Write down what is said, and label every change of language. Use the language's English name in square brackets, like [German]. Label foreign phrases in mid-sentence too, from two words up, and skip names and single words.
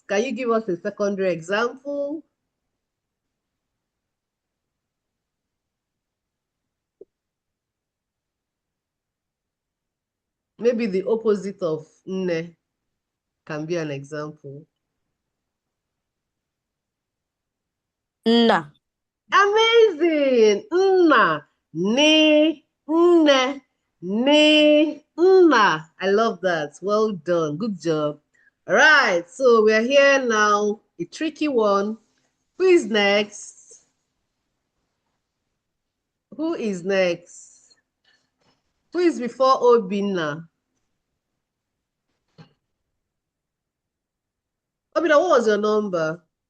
[English] Can you give us a secondary example? Maybe the opposite of nne can be an example. [Igbo] Na. [English] Amazing. [Igbo] Nna. Ne. Nne. Ne. Nna. [English] I love that. Well done. Good job. All right. So we're here now. A tricky one. Who is next? Who is next? Who is before Obinna? Obinna, what was your number?